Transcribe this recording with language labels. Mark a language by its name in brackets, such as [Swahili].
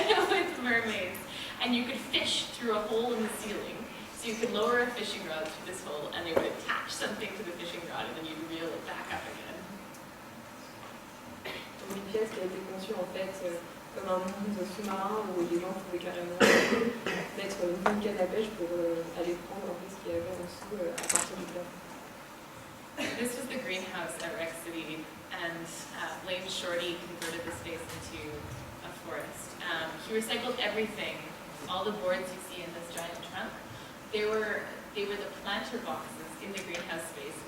[English] With mermaids, and you could fish through a hole in the ceiling. So you could lower a fishing rod through this hole, and they would attach something to the fishing rod, and then you'd reel it back up again. [French] Donc une pièce qui a été conçue en fait comme un monde sous-marin où les gens pouvaient carrément mettre une canne à pêche pour aller prendre en fait ce qu'il y avait en dessous à partir du plafond. [English] This was the greenhouse at Mercredi, and Blaine Shorty converted the space into a forest. He recycled everything. All the boards you see in this giant trunk, they were the planter boxes in the greenhouse space.